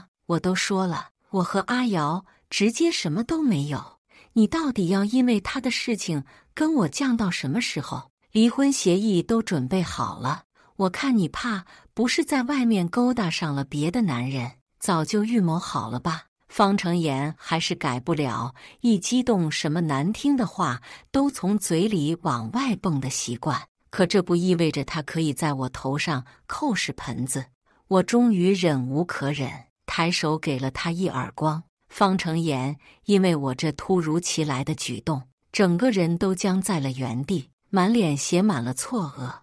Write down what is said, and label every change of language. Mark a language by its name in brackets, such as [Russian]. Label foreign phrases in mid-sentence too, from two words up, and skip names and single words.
[Chinese] 我都說了，我和阿瑤直接什麼都沒有，你到底要因為他的事情跟我犟到什麼時候？離婚協議都準備好了，我看你怕不是在外面勾搭上了別的男人，早就預謀好了吧？方成妍還是改不了一激動什麼難聽的話都從嘴裡往外蹦的習慣，可這不意味着他可以在我頭上扣屎盆子。我終於忍無可忍，抬手給了他一耳光。方成妍因為我這突如其來的舉動，整個人都僵在了原地，滿臉寫滿了錯愕。